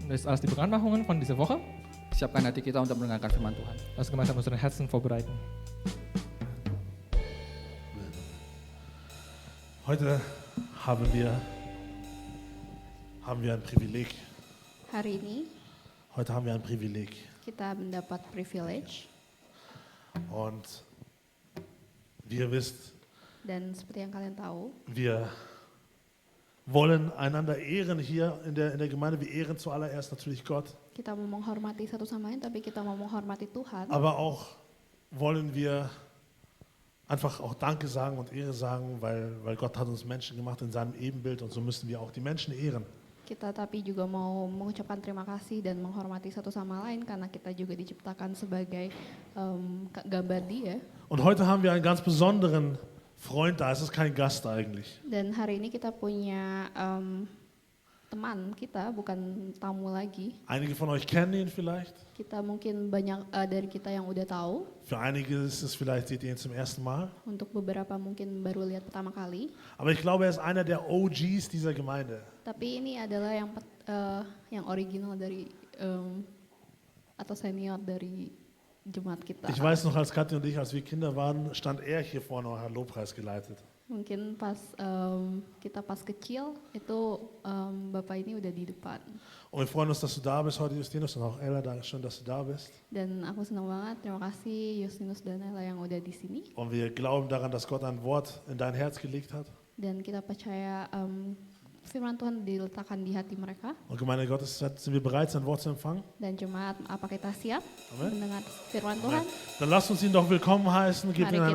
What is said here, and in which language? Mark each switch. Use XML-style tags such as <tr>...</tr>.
<de>Und das ist alles die Bekanntmachungen von dieser Woche.</de> <id>Siapkan hati kita untuk mendengarkan firman Tuhan.</id> <de>Lass uns gemeinsam unsere Herzen vorbereiten. Heute haben wir ein Privileg.</de> <id>Hari ini</id> <de>Heute haben wir ein Privileg.</de> <id>kita mendapat privilege</id> <de>Und wie ihr wisst,</de> <id>dan seperti yang kalian tahu,</id> <de>wir wollen einander ehren hier in der Gemeinde. Wir ehren zuallererst natürlich Gott,</de> <id>kita mau menghormati satu sama lain, tapi kita mau menghormati Tuhan.</id> <de>aber auch wollen wir einfach auch Danke sagen und Ehre sagen, weil Gott hat uns Menschen gemacht in seinem Ebenbild und so müssen wir auch die Menschen ehren.</de> <id>Kita tapi juga mau mengucapkan terima kasih dan menghormati satu sama lain karena kita juga diciptakan sebagai gambar Dia.</id> <de>Und heute haben wir einen ganz besonderen Freund da. Es ist kein Gast eigentlich.</de> <id>Dan hari ini kita punya teman kita, bukan tamu lagi.</id> <de>Einige von euch kennen ihn vielleicht.</de> <id>Kita mungkin banyak dari kita yang udah tahu.</id> <de>Für einige ist es vielleicht, seht ihr ihn zum ersten Mal.</de> <id>Untuk beberapa mungkin baru lihat pertama kali.</id> <de>Aber ich glaube, er ist einer der OGs dieser Gemeinde.</de> <id>Tapi ini adalah yang original dari atau senior dari jemaat kita.</id> <de>Ich weiß noch, als Kathi und ich, als wir Kinder waren, stand er hier vorne und hat Lobpreis geleitet.</de> <id>Mungkin pas kita pas kecil itu bapak ini udah di depan.</id> <de>Und wir freuen uns, dass du da bist heute, Justinus, und auch Ella, danke schön, dass du da bist.</de> <id>Dan aku senang banget, terima kasih Justinus dan Ella yang udah di sini.</id> <de>Und wir glauben daran, dass Gott ein Wort in dein Herz gelegt hat.</de> <id>Dan kita percaya firman Tuhan diletakkan di hati mereka.</id> <de>Und Gemeinde Gottes, sind wir bereit, sein Wort zu empfangen?</de> <id>Dan jemaat, apa kita siap Amen. mendengar firman Tuhan?</id> <de>Dann lasst uns ihn doch willkommen heißen, gebt</de> <id>Mari</id> <de>ihm einen</de>